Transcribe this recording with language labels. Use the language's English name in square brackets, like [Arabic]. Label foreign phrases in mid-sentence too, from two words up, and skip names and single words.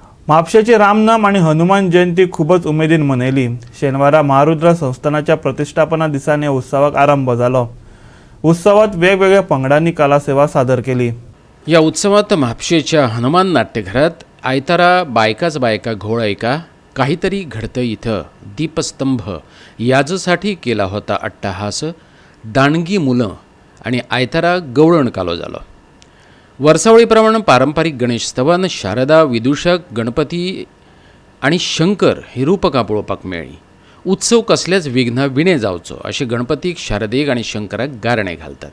[Konkani] म्हापशेची रामनाम आणि हनुमान जयंती खूपच उमेदीन मनयली। शेनवारा महारुद्र संस्थानाच्या प्रतिष्ठापना दिसाने उत्सवाक आरंभ झालो। उत्सवात वेगवेगळ्या पंगडांनी कला सेवा सादर केली। या उत्सवात म्हापशेच्या हनुमान नाट्यघरात आयतारा बायकाच बायका घोळ ऐका काहीतरी घडतं इथं दीपस्तंभ याजसाठी केला होता अट्टहास, दांडगी मुलं आणि आयतारा गवळण कालो झालो। वर्सावळीप्रमाणे पारंपरिक गणेश स्तवन, शारदा, विदूषक, गणपती आणि शंकर ही रूपकां पळोवपाक मेळ्ळी। उत्सव कसलेच विघ्न विणे जावचो अशें गणपतीक, शारदेक आणि शंकराक गारणे घालतात।